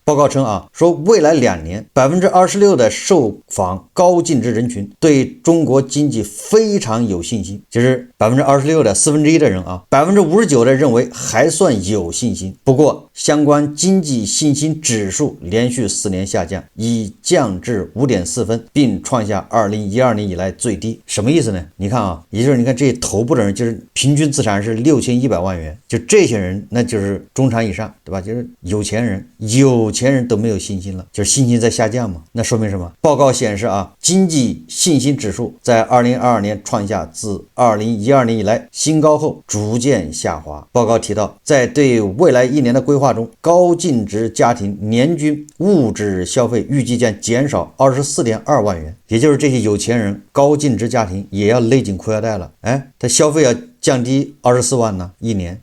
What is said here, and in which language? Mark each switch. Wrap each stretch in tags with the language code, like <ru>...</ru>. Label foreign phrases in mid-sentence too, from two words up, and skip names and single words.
<zh>報告稱說未來2年26%的受訪高淨值人群對中國經濟非常有信心，就是26%的1/4的人，59%的認為還算有信心。不過相關經濟信心指數連續4年下降，已降至5.4分，並創下2012年以來最低。什麼意思呢？你看也就是你看這頭部的人，就是平均資產是6100萬元，就這些人那就是中產以上，对吧？就是有錢人都沒有信心了，就是信心在下降嘛。那說明什麼？報告顯示經濟信心指數在2022年創下自2012年以來新高後逐漸下滑。報告提到，在對未來1年的規劃中，高淨值家庭年均物質消費預計將減少24.2萬元，也就是這些有錢人高淨值家庭也要勒緊褲腰帶了，他消費要降低24萬呢一年。</zh>